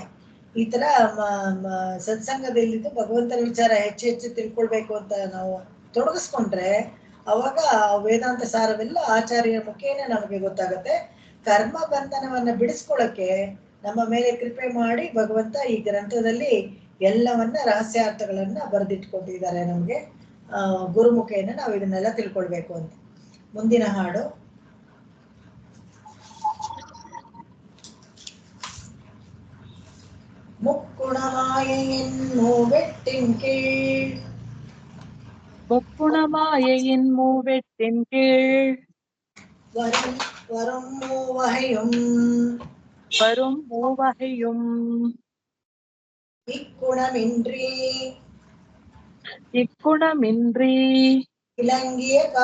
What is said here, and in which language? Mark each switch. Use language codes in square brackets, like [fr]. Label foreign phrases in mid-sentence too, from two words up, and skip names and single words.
[kn] ಈ ತರ ಸತ್ಸಂಗದಲ್ಲಿದ್ದು ಭಗವಂತನ ವಿಚಾರ ಹೆಚ್ಚು ಹೆಚ್ಚು ತಿಳ್ಕೊಳ್ಬೇಕು ಅಂತ ನಾವು ತೊಡಗಿಸ್ಕೊಂಡ್ರೆ, ಅವಾಗ ವೇದಾಂತ ಸಾರವೆಲ್ಲ ಆಚಾರ್ಯರ ಮುಖೇನ ನಮಗೆ ಗೊತ್ತಾಗತ್ತೆ. ಕರ್ಮ ಬಂಧನವನ್ನ ಬಿಡಿಸ್ಕೊಳಕ್ಕೆ ನಮ್ಮ ಮೇಲೆ ಕೃಪೆ ಮಾಡಿ ಭಗವಂತ ಈ ಗ್ರಂಥದಲ್ಲಿ ಎಲ್ಲವನ್ನ ರಹಸ್ಯಾರ್ಥಗಳನ್ನ ಬರೆದಿಟ್ಕೊಂಡಿದ್ದಾರೆ ನಮ್ಗೆ. ಗುರುಮುಖೇನ ನಾವು ಇದನ್ನೆಲ್ಲ ತಿಳ್ಕೊಳ್ಬೇಕು ಅಂತ. ಮುಂದಿನ ಹಾಡು. [ta] முக்குணமாயையின் மூவெட்டின் கீழ் முக்குணமாயையின் மூவெட்டின் கீழ் வரும் மூவகையும் இக்குணமின்றி இலங்கிய